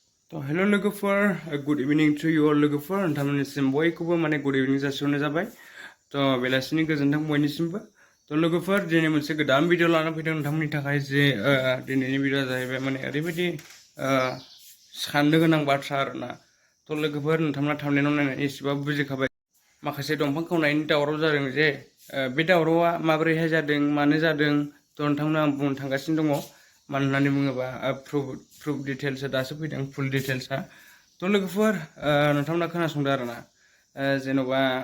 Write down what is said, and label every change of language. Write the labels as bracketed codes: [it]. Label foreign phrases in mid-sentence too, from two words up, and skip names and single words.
[brx] तो हेलो लोगोफोर [en] good evening to you all [brx] लोगोफोर नोंथांमोननिसिम बयखौबो माने [en] good evening [brx] जासिहरनाय जाबाय तो बेलासिनि गोजोन्थों बयनिसिमबो तो लोगोफोर दिनै मोनसे गोदान भिडिअ लाना फैदों नोंथांमोननि थाखाय जे दिनैनि भिडिअआ जाहैबाय माने ओरैबायदि साननो गोनां बाथ्रा आरोना तो लोगोफोर नोंथांमोना थांनायाव नायनानै एसेबाबो बुजिखाबाय माखासे दंफां खावनायनि दावराव जादों जे बे दावरावआ माबोरैहाय जादों मानो जादों तो नोंथांमोना आं बुंनो थांगासिनो दङ मानो होननानै बुङोबा [en] proof details [brx] दासो फैदों [en] full details [brx] तो लोगोफोर नोंथांमोना खोनासंदो आरोना जेन'बा